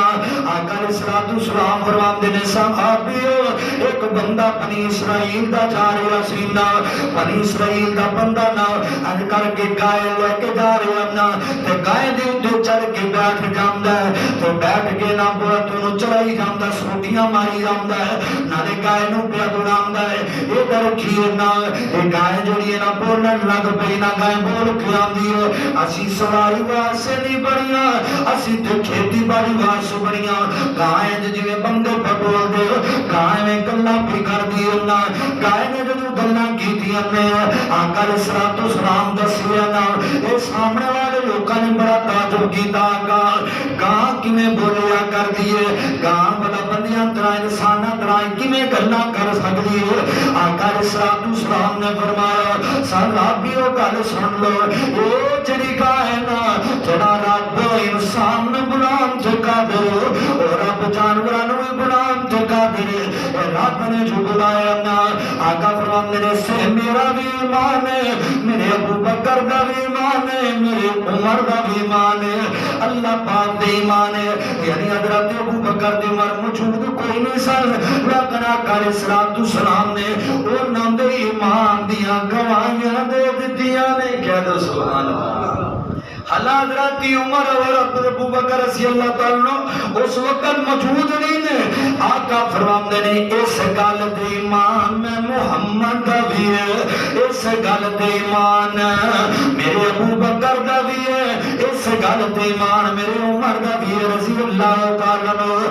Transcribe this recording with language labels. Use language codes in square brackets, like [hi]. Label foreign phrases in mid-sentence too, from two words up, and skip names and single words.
[pa] آقا علیہ الصلوۃ والسلام فرماندے نے صحابیو ایک بندہ بنی اسرائیل دا جا رہا سی نا، بنی اسرائیل دا بندہ نا اج کر کے گائے لے کے جا رہا نا تے گائے دے اوتے چڑھ کے بیٹھ جاندا ہے تے بیٹھ کے نا بہت نوں چلائی جاندا، سوٹیاں ماری جاندا ہے، نالے گائے نوں پیا دوڑاندا ہے۔ ادھر کھیر نا اے گائے جڑی ہے نا بولن لگ پئی نا، گائے بول کے آندی ہے اسی سواری واسطے نہیں بڑیاں، اسی تے کھیتی باڑی واسطے بڑیاں۔ گائے جویں بندے بول دے گائے میں گلاں بھی کر دی نا، گائے نے جو گلاں کیتیاں نے آقا علیہ الصلوۃ والسلام دسیا نا، اے سامنے والے لوکاں نے بڑا تعجب کیتا، گاں کیویں بولیا کر دیے، گاں بڑا بندیاں طرح انساناں طرح کیویں گلاں کر سکدی ہے؟ آقا علیہ الصلوۃ والسلام نے فرمایا صحابیو گل سن لو، او جڑی گاں ہے نا جڑا رب انسان نوں بلان چکا دے او رب جانوراں نوں بھی بلان چکا دے، رب نے جو بلایا نا آقا فرماندے نے سے میرا بھی ایمان ہے، میرے ابو بکر دا بھی ایمان ہے، میرے عمر دا بھی ایمان ہے، اللہ پاک دے ایمان ہے۔ یعنی حضرت ابو بکر دے عمر موجود کوئی نہیں سن، لیکن آقا علیہ الصلوۃ والسلام نے انہاں دے ایمان دیاں گواہیاں دے دتیاں نے۔ [ur] کہہ دو سبحان اللہ۔ [pa] حضرت عمر اور ابو بکر رضی اللہ تعالیٰ عنہ اس وقت موجود نہیں نے۔ آقا فرماندے نے اس گل دے ایمان میں محمد دا بھی ہے، اس گل دے ایمان میرے ابو بکر دا بھی ہے، اس گل دے ایمان میرے عمر دا بھی ہے رضی اللہ تعالیٰ عنہ۔